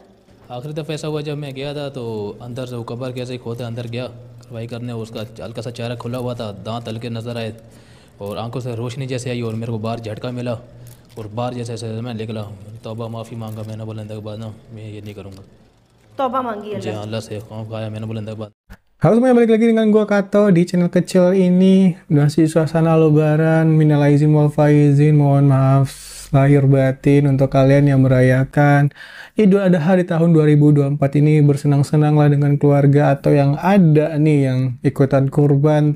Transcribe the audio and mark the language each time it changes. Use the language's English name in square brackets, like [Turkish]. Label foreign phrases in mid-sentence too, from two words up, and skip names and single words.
[Hindi] आखिरी दफ़ा ऐसा हुआ जब मैं गया था तो अंदर से वो कब्र कैसे ही खोदे अंदर गया कार्रवाई करने, उसका हल्का सा चेहरा खुला हुआ था, दांत हल्के नज़र आए और आंखों से रोशनी जैसे आई और मेरे को बाहर झटका मिला और बाहर जैसे जैसे मैं निकला, तौबा माफ़ी मांगा मैंने, बोला के बाद ना मैं ये नहीं करूँगा। तौबा मांगी जी अल्लाह हाँ, से? अल्लाह से खौफ खाया मैंने, बोला के बाद। [Indonesian] Halo semuanya, balik lagi dengan gua Kato di channel kecil ini. Masih suasana lebaran, [Arabic] من العائدين والفائزين, [Indonesian] mohon maaf lahir batin untuk kalian yang merayakan Idul Adha di tahun 2024 ini. Bersenang-senanglah dengan keluarga atau yang ada nih yang ikutan kurban.